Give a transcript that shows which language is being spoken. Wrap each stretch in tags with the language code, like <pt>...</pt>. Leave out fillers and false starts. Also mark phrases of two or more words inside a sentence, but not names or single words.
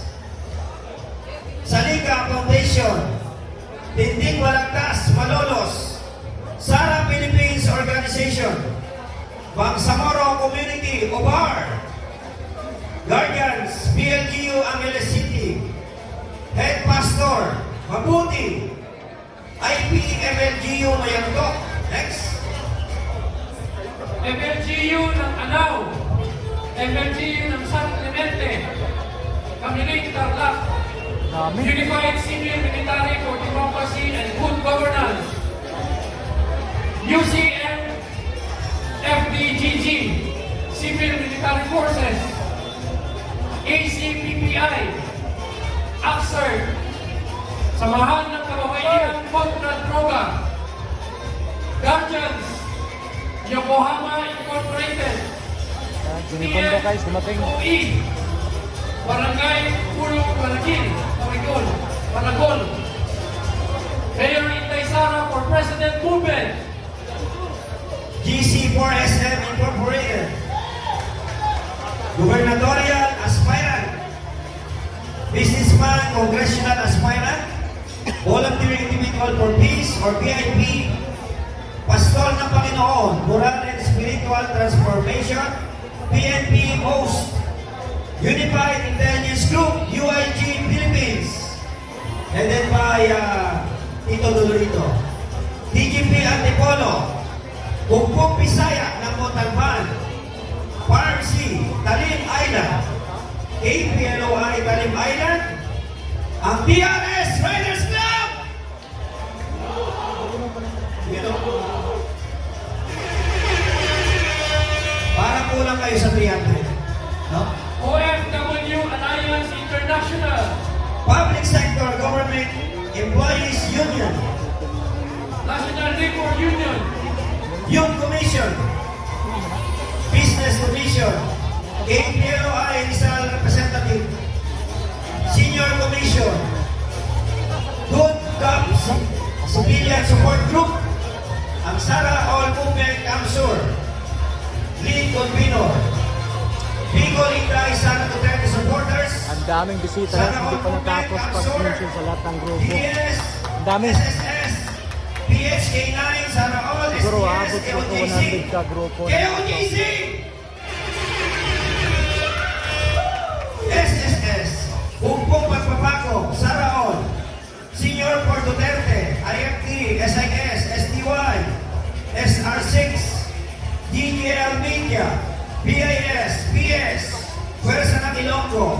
<tl>Salika Foundation, Tindig Balagtas, Malolos, Sara Philippines Organization, Bangsamoro Community, Obar, Guardians, PLGU Angeles City, Head Pastor, Mabuti, IPMLGU Mayangkok. Next. MLGU ng Anao, MLGU ng San Clemente, Kamiling Tarlac, Dami. Unified Civil Military for Democracy and Good Governance, UCM FDGG, Civil Military Forces, ACPPI, AXER, Samahan ng Kababayan kontra Droga, Guardians, Yokohama Incorporated, Sinipondo guys, dumating. TFOE, Barangay Pulong Malagil, Maragol, Mayor Inday Sara for President Movement, GC4SM Incorporated, Gubernatorial Aspirant, Businessman Congressional Aspirant, Volunteer Individual for Peace or VIP, Pastol ng Panginoon, Moral and Spiritual Transformation, PNP Host, Unified Intelligence Group, UIG Philippines, headed by Tito Dolorito, DGP Antipolo, Bumbong Bisaya ng Montalban, Farm C, Talim Island, KPLOI Talim Island, ang DRS Riders Club! Yan o. Parang kulang kayo sa 300. No? OFW Alliance International, Public Sector Government Employees Union, National Labor Union, Youth Commission, Business Commission, KPLOI Rizal Representative, Senior Commission, Good Cops, Civilian Support Group, ang Sara All Movement Kamsur, Lead Convenor, Bicol Inday Sara Duterte Supporters, Ang daming bisita guys, hindi pa natapos pag-mention sa lahat ng grupo. DNS, Ang dami. SSS, PHK9, Sara All, Siguro SDS, aabot po ito KOJC, 100 ka grupo. KOJC, SSS, Bumbong Pagpapako, Sara All, Senior for Duterte, IFT, SIS, SDY, SR6, DGL Media, BIS, PS, Pwersa ng Ilonggo.</tl>